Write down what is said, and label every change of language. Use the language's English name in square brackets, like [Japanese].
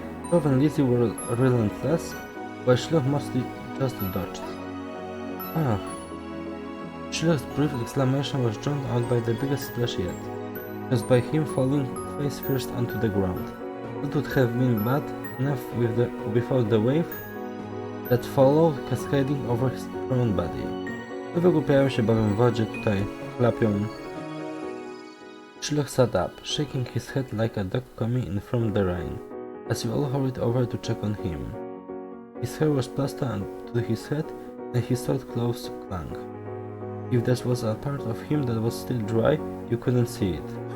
[English] Bob and Lizzie were relentless, while Sherlock mostly just dodged. Ah. Sherlock's brief exclamation was drowned out by the biggest splash yet, caused by him falling face first onto the ground. That would have been bad enough without the wave that followed, cascading over his prone body. [Polish] To wygłupiają się, bawią w wodzie, tutaj chlapią. [English] Sherlock sat up, shaking his head like a dog coming in from the rain, as you all hurried over to check on him. His hair was plastered to his head, and his short clothes clung. If there was a part of him that was still dry, you couldn't see it.